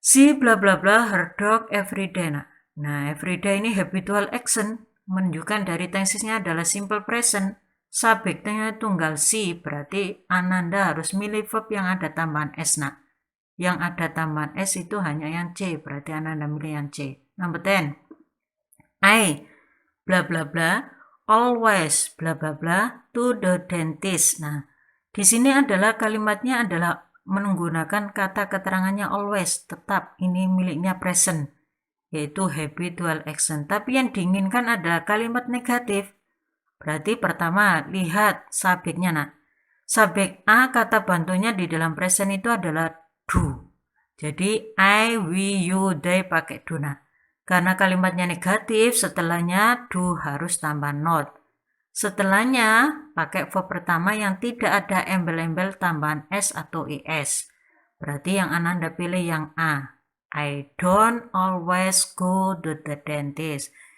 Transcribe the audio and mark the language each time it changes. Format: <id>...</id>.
<en>She bla bla bla her dog every day.</en> <id>Nah, every day ini habitual action, menunjukkan dari tensesnya adalah simple present. Subjeknya tunggal si, berarti Ananda harus milih verb yang ada tambahan s. Nah, yang ada tambahan s itu hanya yang C, berarti Ananda milih yang C.</id> <en>Number 10. I bla bla bla always bla bla bla to the dentist.</en> <id>Nah, di sini adalah kalimatnya adalah menggunakan kata keterangannya always, tetap, ini miliknya present, yaitu habitual action. Tapi yang diinginkan adalah kalimat negatif. Berarti pertama, lihat subjeknya. Nah, subjek A kata bantunya di dalam present itu adalah do. Jadi I, we, you, they pakai do. Nah, karena kalimatnya negatif, setelahnya do harus tambah not. Setelahnya, pakai verb pertama yang tidak ada embel-embel tambahan s atau es. Berarti yang Ananda pilih yang A.</id> <en>I don't always go to the dentist.</en>